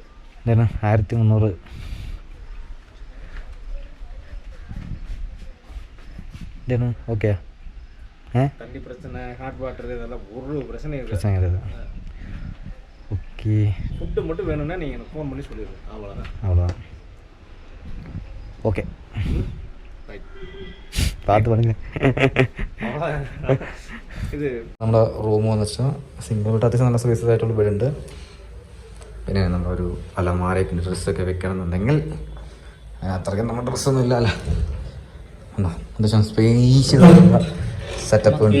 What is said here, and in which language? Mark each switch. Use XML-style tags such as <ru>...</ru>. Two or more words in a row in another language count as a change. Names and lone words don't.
<ta>என்ன 1300 என்ன ஓகே. தண்ணி பிரச்சனை, ஹாட் வாட்டர் இதெல்லாம் ஒரு பிரச்சனை பிரச்சனை கிடையாது. ஓகே. ஃபுட்டு மட்டும் வேணும்னா நீங்கள் எனக்கு ஃபோன் பண்ணி சொல்லிடுங்க. அவ்வளோதான். ஓகே பார்த்து பண்ணுங்க.</ta> <ml>ഇത് നമ്മുടെ റൂം എന്ന് വെച്ചാൽ സിംഗിൾ ബെഡ് അത്യാവശ്യം നല്ല സ്പേസസ് ആയിട്ടുള്ള ബെഡുണ്ട്. പിന്നെ നമ്മളൊരു അലമാരയൊക്കെ ഡ്രസ്സൊക്കെ വെക്കണമെന്നുണ്ടെങ്കിൽ അത്രയ്ക്കും നമ്മുടെ ഡ്രസ്സൊന്നും ഇല്ലല്ലോ. ഉണ്ടോ അത്യാവശ്യം സ്പേഷ്യസ് സെറ്റപ്പ് ഉണ്ട്.</ml>